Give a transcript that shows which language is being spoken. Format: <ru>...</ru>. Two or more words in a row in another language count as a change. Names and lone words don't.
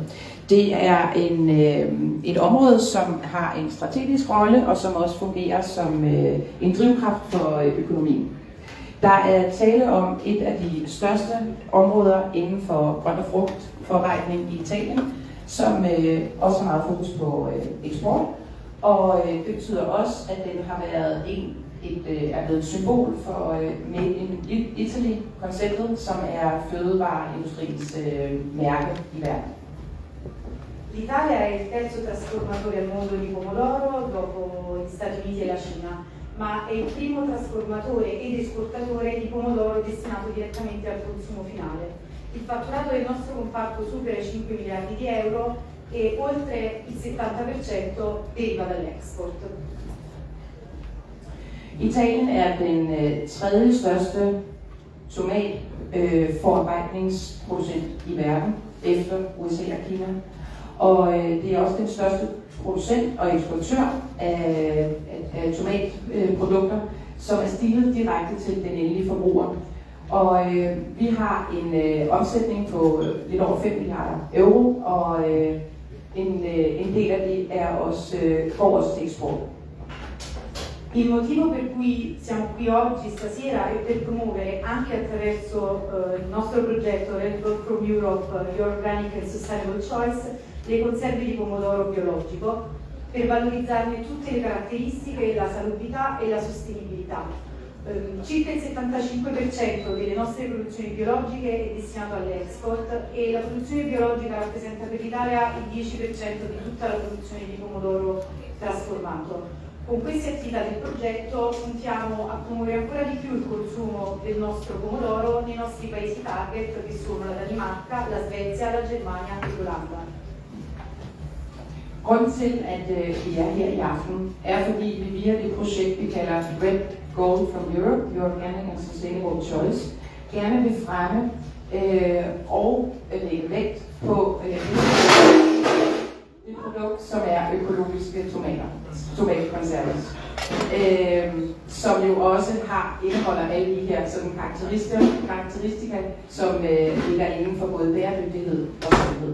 <da>Det er et område, som har en strategisk rolle, og som også fungerer som en drivkraft for økonomien. Der er tale om et af de største områder inden for grønt og frugtforarbejdning i Italien, som også har meget fokus på eksport. Og det betyder også, at den har været er blevet et symbol for Made in Italy-konceptet, som er fødevareindustriens mærke i verden.</da> <it>L'Italia è il terzo trasformatore al mondo di pomodoro dopo gli Stati Uniti e la Cina, ma è il primo trasformatore ed esportatore di pomodoro destinato direttamente al consumo finale. Il fatturato del nostro comparto supera i 5 miliardi di euro e oltre il 70% deriva dall'export.</it> <da>Italien er den tredje største tomatforarbejdningsproducent i verden, efter USA og Kina. Og det er også den største producent og eksportør af tomatprodukter, som er stilet direkte til den endelige forbruger. Og vi har en omsætning på lidt over 5 milliarder euro, og en del af det er også, går også til eksport.</da> <it>Il motivo per cui siamo qui oggi stasera è per promuovere anche attraverso il nostro progetto Red Gold from Europe, Your Organic and Sustainable Choice, le conserve di pomodoro biologico per valorizzarne tutte le caratteristiche, la salubrità e la sostenibilità. Circa il 75% delle nostre produzioni biologiche è destinato all'export e la produzione biologica rappresenta per l'Italia il 10% di tutta la produzione di pomodoro trasformato. Con queste attività del progetto puntiamo a promuovere ancora di più il consumo del nostro pomodoro nei nostri paesi target, che sono la Danimarca, la Svezia, la Germania e l'Olanda.</it> <da>Grunden til, at vi er her i aften, er fordi vi via det projekt, vi kalder Red Gold from Europe, Your Organic and Sustainable Choice, gerne vil fremme og lægge vægt på et produkt, som er økologiske tomatkonserves, som jo også indeholder alle de her sådan karakteristika, som ligger inden for både bæredygtighed og sundhed.</da>